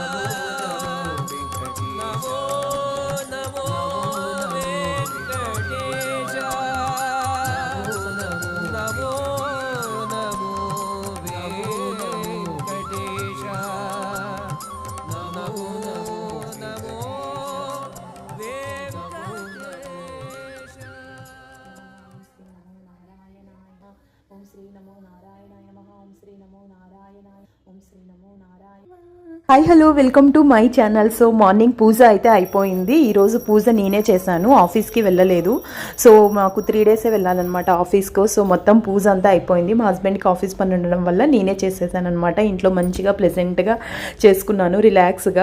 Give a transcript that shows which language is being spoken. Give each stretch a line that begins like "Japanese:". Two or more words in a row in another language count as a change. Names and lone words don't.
Sanskrit: नमो नमो वेङ्कटेश, नमो नमो वेङ्कटेश, नमो नमो वेङ्कटेश. ॐ श्री नमो नारायणाय नमः. ॐ श्री नमो नारायणाय. ॐ श्री नमो नारायण.
English: Hi hello, welcome to my channel. So morning
Telugu: పూజ అయితే అయిపోయింది. ఈరోజు పూజ నేనే చేశాను, ఆఫీస్కి వెళ్ళలేదు. సో మాకు 3 డేసే వెళ్ళాలన్నమాట ఆఫీస్కు. సో మొత్తం పూజ అంతా అయిపోయింది. మా
English: husbandకి office
Telugu: పని ఉండడం వల్ల నేనే చేసేసాను అనమాట. ఇంట్లో మంచిగా ప్లెజెంట్గా చేసుకున్నాను, రిలాక్స్గా.